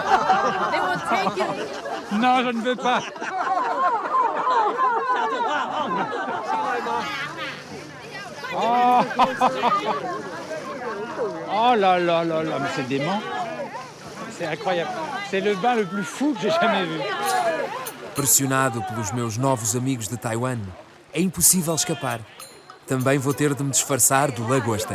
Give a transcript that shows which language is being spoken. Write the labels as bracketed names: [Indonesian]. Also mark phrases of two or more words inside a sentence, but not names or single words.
[French] Non, je ne veux pas. Oh, oh là là là là, mais c'est dément. C'est incroyable. C'est le bain le plus fou que j'ai jamais vu. [Portuguese] Pressionado pelos meus novos amigos de Taiwan, é impossível escapar. Também vou ter de me disfarçar de lagosta.